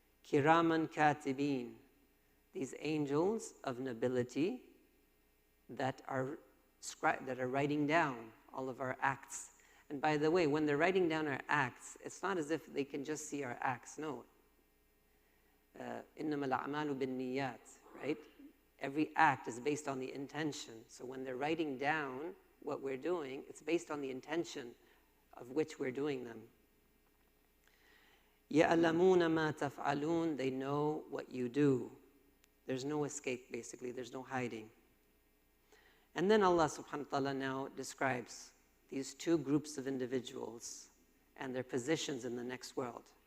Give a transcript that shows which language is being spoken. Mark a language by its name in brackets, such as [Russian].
[English] Kiraman katibin, these angels of nobility that are writing down all of our acts. And by the way, when they're writing down our acts, it's not as if they can just see our acts. No. [Arabic] إِنَّمَا الْأَعْمَالُ بِالنِّيَّاتِ, [English] right? Every act is based on the intention. So when they're writing down what we're doing, it's based on the intention of which we're doing them. [Arabic] يَعْلَمُونَ مَا تَفْعَلُونَ, [English] they know what you do. There's no escape, basically. There's no hiding. And then Allah subhanahu wa ta'ala now describes these two groups of individuals and their positions in the next world.